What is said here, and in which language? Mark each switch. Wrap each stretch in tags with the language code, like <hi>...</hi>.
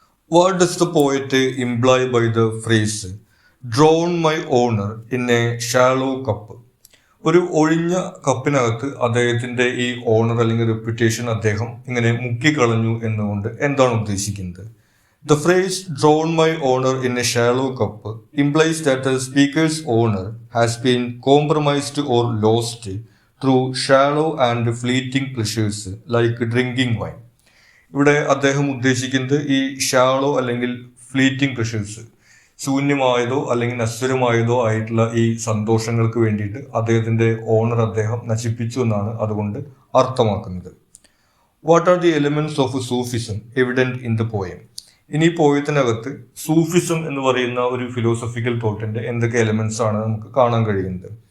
<en>What does the poet imply by the phrase drown my honour in a shallow cup?</en> <ml>ഒരു ഒഴിഞ്ഞ കപ്പിനകത്ത് അദ്ദേഹത്തിന്റെ ഈ owner അല്ലെങ്കിൽ reputation അദ്ദേഹം ഇങ്ങനെ മുക്കിക്കളഞ്ഞു എന്നുകൊണ്ട് എന്താണ് ഉദ്ദേശിക്കുന്നത്?</ml> <en>The phrase drawn my honor in a shallow cup implies that the speaker's honor has been compromised or lost through shallow and fleeting pleasures like drinking wine.</en> <ml>ഇവിടെ അദ്ദേഹം ഉദ്ദേശിക്കുന്നത് ഈ ഷാളോ അല്ലെങ്കിൽ ഫ്ലീറ്റിംഗ് പ്ലഷേഴ്സ്, ശൂന്യമായതോ അല്ലെങ്കിൽ നശ്വരമായതോ ആയിട്ടുള്ള ഈ സന്തോഷങ്ങൾക്ക് വേണ്ടിയിട്ട് അദ്ദേഹത്തിന്റെ ഓണർ അദ്ദേഹം നശിപ്പിച്ചു എന്നാണ് അതുകൊണ്ട് അർത്ഥമാക്കുന്നത്.</ml> <en>What are the elements of Sufism evident in the poem?</en> <ml>ഇനി പോയത്തിനകത്ത് സൂഫിസം എന്ന് പറയുന്ന ഒരു ഫിലോസഫിക്കൽ തോട്ടിന്റെ എന്തൊക്കെ എലിമെന്റ്സ് ആണ് നമുക്ക് കാണാൻ കഴിയുന്നത്?</ml>